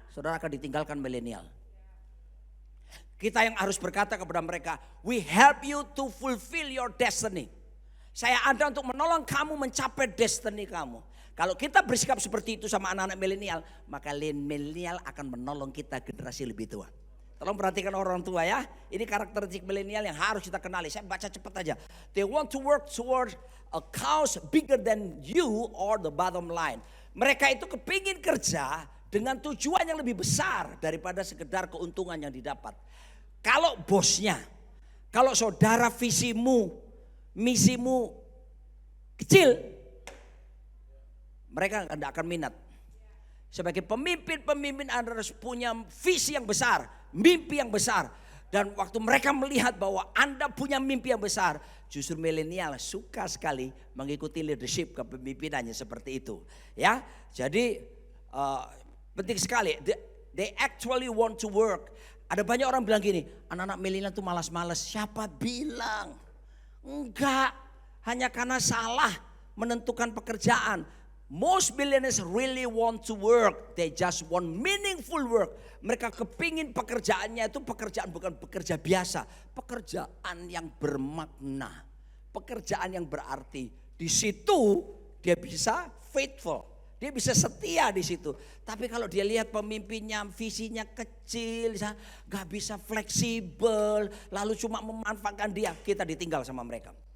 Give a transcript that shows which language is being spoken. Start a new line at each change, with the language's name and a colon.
Indonesian: saudara akan ditinggalkan milenial. Kita yang harus berkata kepada mereka,
English: we help you to fulfill your destiny.
Indonesian: Saya ada untuk menolong kamu mencapai destiny kamu. Kalau kita bersikap seperti itu sama anak-anak milenial, maka milenial akan menolong kita generasi lebih tua. Tolong perhatikan orang tua ya. Ini karakteristik milenial yang harus kita kenali. Saya baca cepat aja.
English: They want to work toward a cause bigger than you or the bottom line.
Indonesian: Mereka itu kepingin kerja dengan tujuan yang lebih besar daripada sekedar keuntungan yang didapat. Kalau bosnya, kalau saudara visimu, misimu kecil, mereka tidak akan minat. Sebagai pemimpin Anda harus punya visi yang besar, mimpi yang besar. Dan waktu mereka melihat bahwa Anda punya mimpi yang besar, justru milenial suka sekali mengikuti leadership kepemimpinannya seperti itu. Ya, jadi penting sekali.
English: They actually want to work.
Indonesian: Ada banyak orang bilang gini, anak-anak milenial itu malas-malas. Siapa bilang? Enggak, hanya karena salah menentukan pekerjaan.
English: Most millennials really want to work. They just want meaningful work.
Indonesian: Mereka kepingin pekerjaannya itu pekerjaan bukan pekerja biasa. Pekerjaan yang bermakna. Pekerjaan yang berarti. Di situ dia bisa faithful. Dia bisa setia di situ. Tapi kalau dia lihat pemimpinnya visinya kecil, gak bisa fleksibel, lalu cuma memanfaatkan dia, kita ditinggal sama mereka.